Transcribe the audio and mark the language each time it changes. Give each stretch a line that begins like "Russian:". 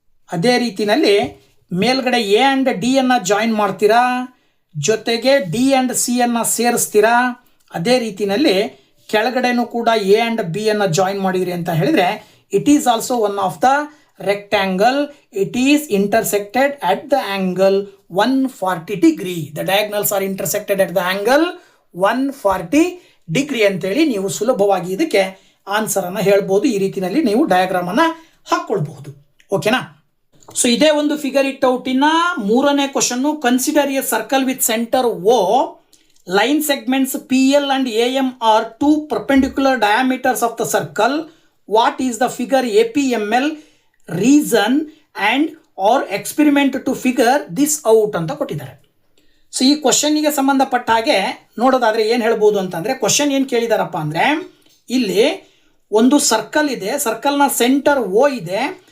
Kannada: ಅದೇ ರೀತಿಯಲ್ಲಿ ಮೇಲ್ಗಡೆ ಎ ಆ್ಯಂಡ್ ಡಿ ಅನ್ನು ಜಾಯಿನ್ ಮಾಡ್ತೀರಾ, ಜೊತೆಗೆ ಡಿ ಆ್ಯಂಡ್ ಸಿ ಅನ್ನು ಸೇರಿಸ್ತೀರಾ. ಅದೇ ರೀತಿಯಲ್ಲಿ ಕೆಳಗಡೆನೂ ಕೂಡ ಎ ಆ್ಯಂಡ್ ಬಿ ಅನ್ನು ಜಾಯಿನ್ ಮಾಡಿದ್ರಿ ಅಂತ ಹೇಳಿದರೆ
English: It is also one of the rectangle. It is intersected at the angle 140 degree. The diagonals are intersected at the angle 140 degree
Kannada: ಅಂತೇಳಿ ನೀವು ಸುಲಭವಾಗಿ ಇದಕ್ಕೆ ಆನ್ಸರನ್ನು ಹೇಳ್ಬೋದು. ಈ ರೀತಿಯಲ್ಲಿ ನೀವು ಡಯಾಗ್ರಾಮನ್ನು ಹಾಕ್ಕೊಳ್ಬಹುದು. ಓಕೆನಾ? ಸೊ ಇದೇ ಒಂದು ಫಿಗರ್ ಇಟ್ ಔಟಿನ 3ನೇ question.
English: Consider a circle with center O. Line segments PL and AM are 2 perpendicular diameters of the circle. What is the figure APML? Reason and or experiment to figure this out
Kannada: ಅಂತ ಕೊಟ್ಟಿದ್ದಾರೆ. So ಈ ಕ್ವಶನ್ನಿಗೆ ಸಂಬಂಧಪಟ್ಟ ಹಾಗೆ ನೋಡೋದಾದರೆ ಏನು ಹೇಳ್ಬೋದು ಅಂತಂದರೆ question ಏನು ಕೇಳಿದಾರಪ್ಪ ಅಂದರೆ ಇಲ್ಲಿ ಒಂದು ಸರ್ಕಲ್ ಇದೆ, ಸರ್ಕಲ್ನ ಸೆಂಟರ್ O ಇದೆ.